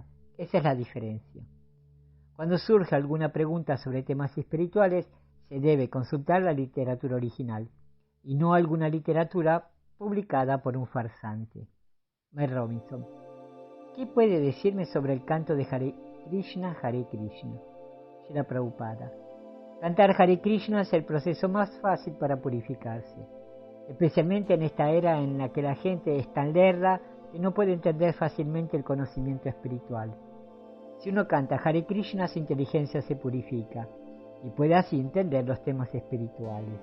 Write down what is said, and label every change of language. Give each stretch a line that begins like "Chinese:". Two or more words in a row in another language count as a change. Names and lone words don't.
Spanish: Esa es la diferencia. Cuando surge alguna pregunta sobre temas espirituales, se debe consultar la literatura original y no alguna literatura publicada por un farsante. Mike Robinson. ¿Qué puede decirme sobre el canto de Hare Krishna, Hare Krishna? Srila Prabhupada. Cantar Hare Krishna es el proceso más fácil para purificarse, especialmente en esta era en la que la gente es tan lerda que no puede entender fácilmente el conocimiento espiritual. Si uno canta Hare Krishna, su inteligencia se purifica y puede así entender los temas espirituales.